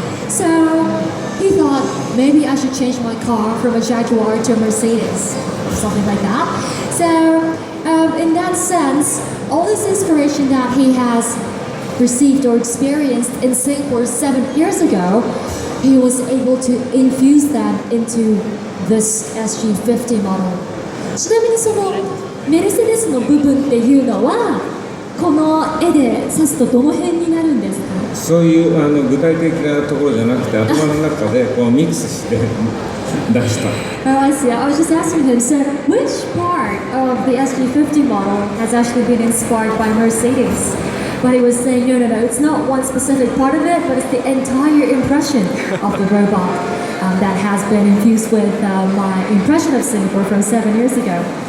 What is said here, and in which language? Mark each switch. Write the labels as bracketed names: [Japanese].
[English] So he thought maybe I should change my car from a Jaguar to a Mercedes, or something like that. So in that sense, all this inspiration that he has received or experienced in Singapore 7 years ago, he was able to infuse that into this SG50 model. [Japanese] ちなみにそのメルセデスの部分っていうのはこの絵で指すとどの辺になるんですか？そういう具体的なところじゃなくて頭の中でこうミックスして出した。 [English] Oh, I see. I was just asking him, so which part of the SG50 model has actually been inspired by Mercedes? But he was saying, no, it's not one specific part of it, but it's the entire impression of the robot that has been infused with my impression of Singapore from 7 years ago.